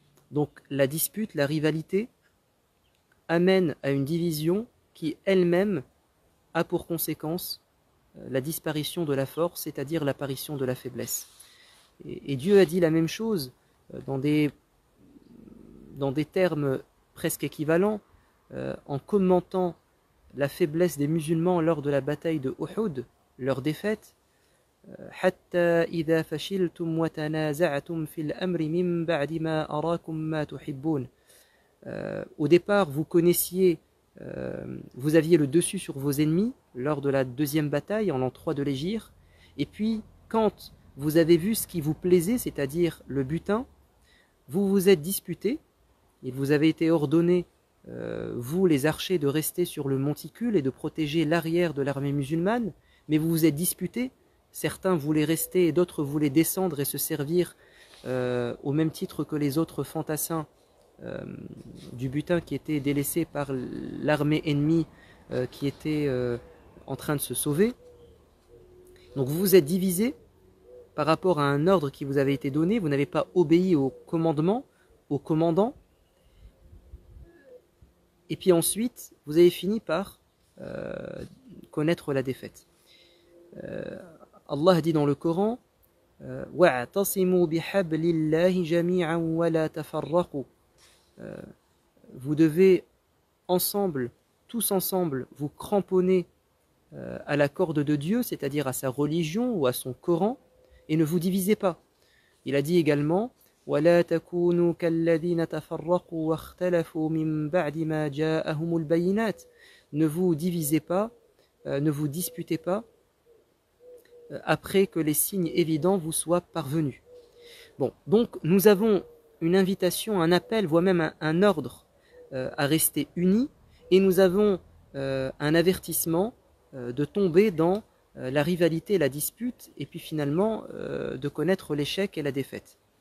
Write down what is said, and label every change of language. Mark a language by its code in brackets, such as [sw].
[fr] Donc la dispute, la rivalité amène à une division qui elle-même a pour conséquence la disparition de la force, c'est-à-dire l'apparition de la faiblesse. Et Dieu a dit la même chose dans des termes presque équivalents, en commentant la faiblesse des musulmans lors de la bataille de Uhud, leur défaite. [ar] حتى إذا فشلتم وتنازعتم في الأمر من بعد ما أراكم ما تحبون. [fr] Au départ, vous connaissiez, vous aviez le dessus sur vos ennemis lors de la 2e bataille en l'an 3 de l'Hégire, et puis quand vous avez vu ce qui vous plaisait, c'est-à-dire le butin, vous vous êtes disputés. Il vous avait été ordonné, vous les archers, de rester sur le monticule et de protéger l'arrière de l'armée musulmane, mais vous vous êtes disputés. Certains voulaient rester et d'autres voulaient descendre et se servir au même titre que les autres fantassins du butin qui était délaissé par l'armée ennemie qui était en train de se sauver. Donc vous vous êtes divisés, par rapport à un ordre qui vous avait été donné, vous n'avez pas obéi au commandement, au commandant, et puis ensuite, vous avez fini par connaître la défaite. Allah dit dans le Coran, [ar] وَاعْتَصِمُوا بِحَبْلِ اللَّهِ جَمِيعًا وَلَا تَفَرَّقُوا. [fr] Vous devez ensemble, tous ensemble, vous cramponner à la corde de Dieu, c'est-à-dire à sa religion ou à son Coran, et ne vous divisez pas. Il a dit également [ar] وَلَا تَكُونُوا كَالَّذِينَ تَفَرَّقُوا وَاخْتَلَفُوا مِنْ بَعْدِ مَا جَاءَهُمُ الْبَيِّنَاتُ. [fr] Ne vous divisez pas, ne vous disputez pas après que les signes évidents vous soient parvenus. Bon, donc nous avons une invitation, un appel, voire même un ordre à rester unis, et nous avons un avertissement de tomber dans la rivalité et la dispute, et puis finalement de connaître l'échec et la défaite.